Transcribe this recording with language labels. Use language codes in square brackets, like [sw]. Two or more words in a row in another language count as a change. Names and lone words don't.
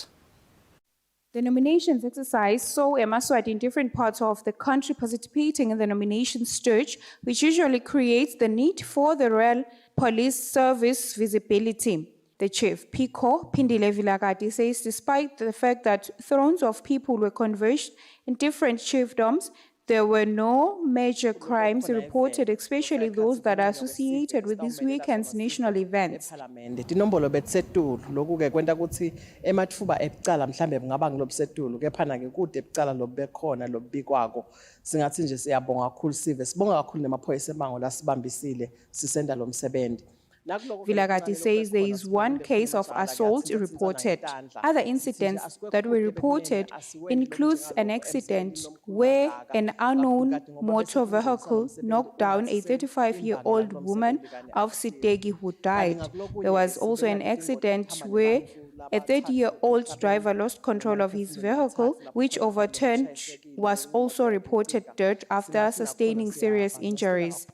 [en] The nominations exercise saw Mswati in different parts of the country participating in the nomination stage, which usually creates the need for the Royal Police Service visibility. The chief, Pico Phindile Vilakazi, says despite the fact that thrones of people were converged in different chiefdoms, there were no major crimes reported, especially those that are associated with this weekend's national events. [ss] Tinombolo betsetulu lokuke kwenta ukuthi ematfuba ebucala mhlambe kungaba ngilobsetulu kephana ke kude ebucala lobekhona lobikwako singathi nje siyabonga kakhulu sive sibonga kakhulu nemaphoyisa emango la sibambisile sisenda lo msebenzi. [en] Vilakazi says there is one case of assault reported. Other incidents that were reported includes an accident where an unknown motor vehicle knocked down a 35-year-old woman of Sitegi who died. There was also an accident where a 30-year-old driver lost control of his vehicle, which overturned, was also reported dead after sustaining serious injuries.